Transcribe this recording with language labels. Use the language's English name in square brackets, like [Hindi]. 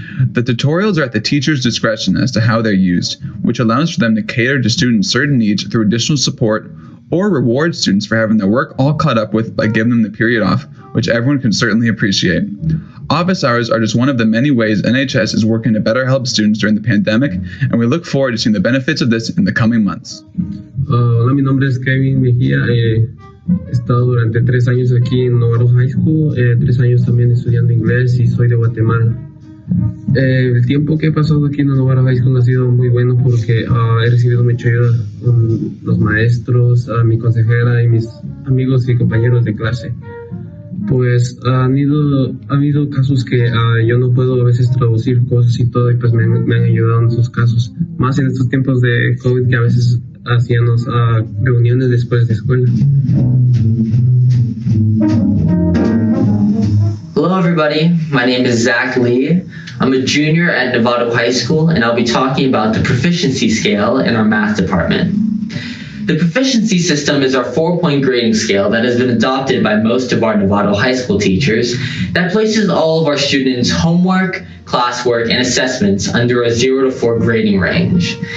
[English] The tutorials are at the teacher's discretion as to how they're used, which allows for them to cater to students' certain needs through additional support or reward students for having their work all caught up with by giving them the period off, which everyone can certainly appreciate. Office hours are just one of the many ways NHS is working to better help students during the pandemic, and we look forward to seeing the benefits of this in the coming months. [Spanish] Hola, mi nombre es Kevin Mejía. He estado durante 3 años aquí en Novato High School, 3 años también estudiando inglés y soy de Guatemala. El tiempo que he pasado aquí en Navarro High School ha sido muy bueno porque he recibido mucha ayuda con los maestros, mi consejera y mis amigos y compañeros de clase. Pues ha habido casos que yo no puedo a veces traducir cosas y todo, y pues me han ayudado en esos casos. Más en estos tiempos de COVID que a veces hacíamos reuniones después de escuela. [English] Hello everybody, my name is Zach Lee. I'm a junior at Novato High School, and I'll be talking about the Proficiency Scale in our math department. The Proficiency System is our 4-point grading scale that has been adopted by most of our Novato High School teachers that places all of our students' homework, classwork, and assessments under a 0 to 4 grading range.